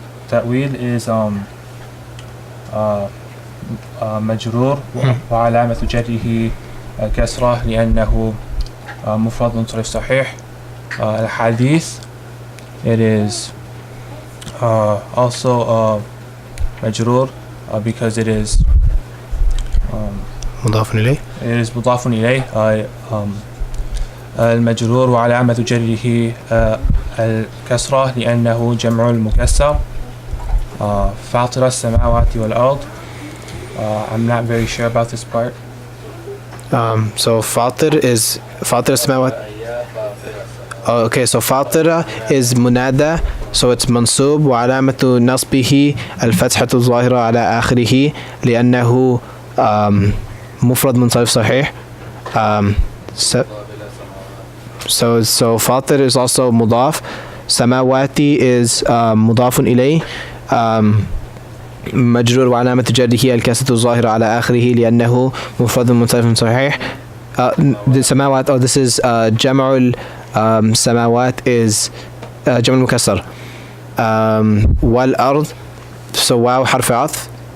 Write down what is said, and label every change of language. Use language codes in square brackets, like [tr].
[ar] تأويل [en] is [ar] مجرور وعلامة جره كسرة لأنه مفرد منصرف صحيح. الحديث [en] it is also [ar] مجرور [en] because it is [ar] مضاف إليه. [en] it is [ar] مضاف إليه. المجرور وعلامة جره الكسرة لأنه جمع المكسر. فاطر السماوات والأرض. [en] I'm not very sure about this part. So [ar] فاطر [en] is [ar] فاطر السماوات. [en] Okay, so فاطرة is [ar] منادى. [en] So it's [ar] منصوب وعلامة نصبه الفتحة الظاهرة على آخره لأنه مفرد منصرف صحيح. [en] So Fatir is also mudaf. [ar] Samawati [en] is [ar] mudafun ilayh. مجرور وعلامة جره الكسرة الظاهرة على آخره لأنه مفرد منصرف صحيح. [en] The samawat, oh, this is جمع samawat is [ar] جمع مكسر. والأرض, [en] so [ar] واو حرف عطف.